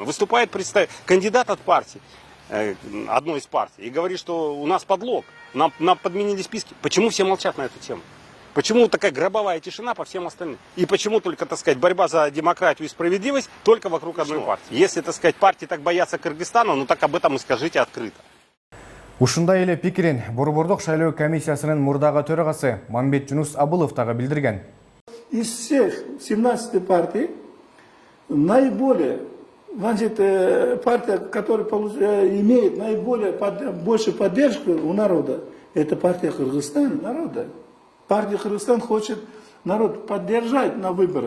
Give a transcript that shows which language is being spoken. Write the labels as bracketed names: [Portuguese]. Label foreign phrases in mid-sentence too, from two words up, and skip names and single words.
[Russian] Выступает кандидат от партии, одной из партий, и говорит, что у нас подлог, нам подменили списки. Почему все молчат на эту тему? Почему такая гробовая тишина по всем остальным? И почему только, так сказать, борьба за демократию и справедливость только вокруг одной партии? Если, так сказать, партии так боятся Кыргызстана, ну так об этом и скажите открыто. [Kyrgyz] Ушундай эле пикирин Борбордук шайлоо комиссиясынын мурдагы төрагасы Мамбет Жунус Абылов дагы билдирген. [Russian] Из всех 17 партий наиболее, значит, партия, которая имеет большую поддержку у народа, это партия Кыргызстана народа. Партия Кыргызстан хочет народ поддержать на выборах.